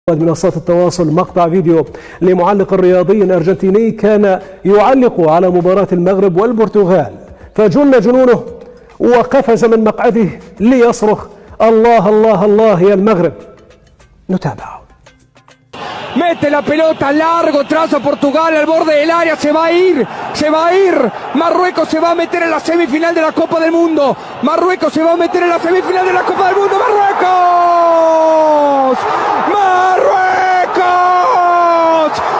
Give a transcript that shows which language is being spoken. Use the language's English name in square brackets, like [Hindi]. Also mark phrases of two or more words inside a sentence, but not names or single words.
[Arabic] منصات التواصل مقطع فيديو لمعلق رياضي أرجنتيني كان يعلق على مباراة المغرب والبرتغال، فجن جنونه وقفز من مقعده ليصرخ: الله الله الله يا المغرب. نتابع. [Spanish] Mete la pelota largo, trazo Portugal al borde del área, se va a ir. Marruecos se va a meter en la semifinal de la Copa del Mundo. Marruecos se va a meter en la semifinal de la Copa del Mundo. ¡Marruecos! ¡Marruecos!